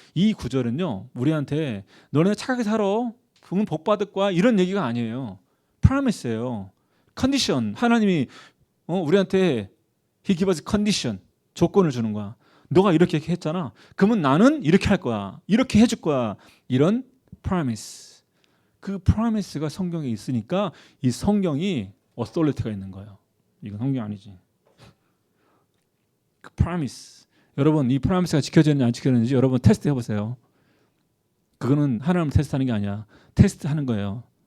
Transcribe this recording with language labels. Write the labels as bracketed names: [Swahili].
[Korean] 이 구절은요, 우리한테 너네 착하게 살아, 그러면 복 받을 거야, 이런 얘기가 아니에요. promise예요. 컨디션. 하나님이 우리한테 [English] He gives us condition. [Korean] 조건을 주는 거야. 너가 이렇게 했잖아. 그러면 나는 이렇게 할 거야. 이렇게 해줄 거야. 이런 promise. 그 promise가 성경에 있으니까 이 성경이 authority가 있는 거예요. 이건 성경 아니지. 그 promise. 여러분 이 프로미스가 지켜졌는지 안 지켜졌는지 여러분 테스트 해보세요. 그거는 하나님을 테스트하는 게 아니야. 테스트하는 거예요.